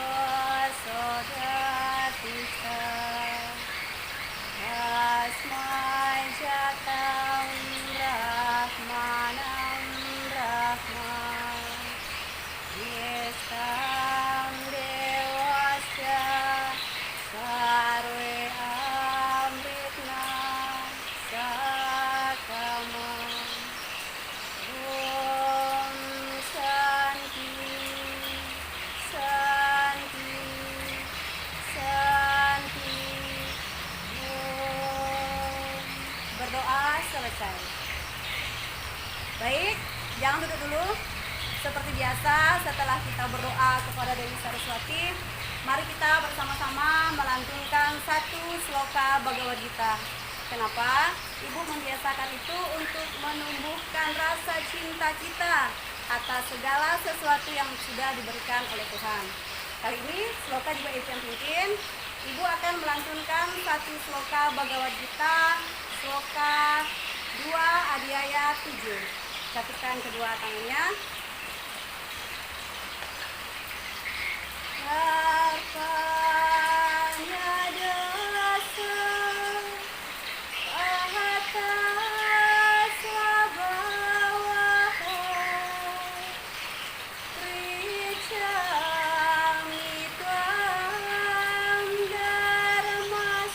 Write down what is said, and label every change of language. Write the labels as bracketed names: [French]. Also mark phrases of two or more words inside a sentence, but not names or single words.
[Sanskrit] sodatika Asmai jatam Brahmanam Brahman Yestam dewasya sarve amritna sakamam Om Shanti Shanti Shanti Om. [Indonesian] Berdoa selesai. Baik, jangan duduk dulu. Seperti biasa, setelah kita berdoa kepada Dewi Saraswati, mari kita bersama-sama melantunkan satu sloka Bhagavad Gita. Kenapa? Ibu membiasakan itu untuk menumbuhkan rasa cinta kita atas segala sesuatu yang sudah diberikan oleh Tuhan. Kali ini sloka juga Ibu yang pimpin. Ibu akan melantunkan satu sloka Bhagavad Gita, sloka 2 Adhyaya 7. Catatkan kedua tangannya. [Sanskrit] Karpanya dasa pahata swabhawaha Pricami tvam dharma